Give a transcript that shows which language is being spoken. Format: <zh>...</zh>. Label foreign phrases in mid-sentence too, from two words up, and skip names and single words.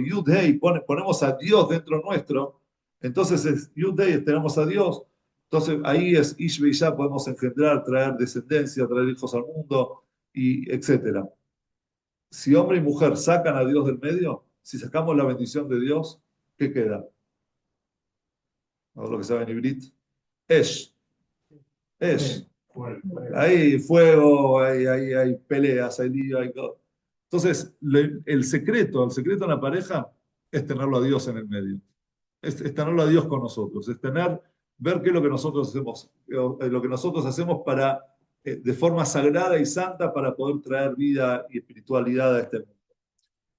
<he>יוד הי,</he> <es>ponemos a Dios dentro nuestro, entonces es</es> <he>יוד הי,</he> <es>tenemos a Dios, entonces ahí es Ish ya podemos engendrar, traer descendencia, traer hijos al mundo, y etcétera. Si hombre y mujer sacan a Dios del medio, si sacamos la bendición de Dios, ¿qué queda? ¿No? Lo que sabe en Ibrit. Esh. Esh. Hay fuego, hay peleas, hay lío, hay todo. Entonces, el secreto en la pareja es tenerlo a Dios en el medio. Es tenerlo a Dios con nosotros. Ver qué es lo que nosotros hacemos, para, de forma sagrada y santa para poder traer vida y espiritualidad a este mundo.</es>